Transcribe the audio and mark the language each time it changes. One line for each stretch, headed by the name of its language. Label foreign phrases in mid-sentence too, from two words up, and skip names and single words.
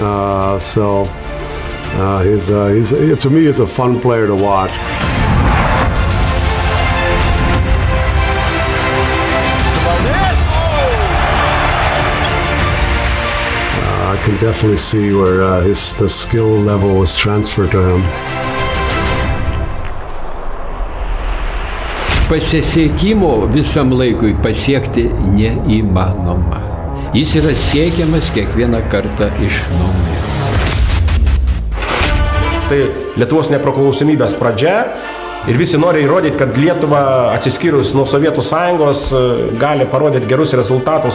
English: He's to me, he's a fun player to watch. I can definitely see where the skill level was transferred to him.
Lithuanian: Pasisekimo visam laikui pasiekti neįmanoma. Jis yra siekiamas kiekvieną kartą iš naujo. Tai Lietuvos nepriklausomybės pradžia ir visi nori įrodyti, kad Lietuva atsiskyrus nuo Sovietų Sąjungos gali parodyti gerus rezultatus.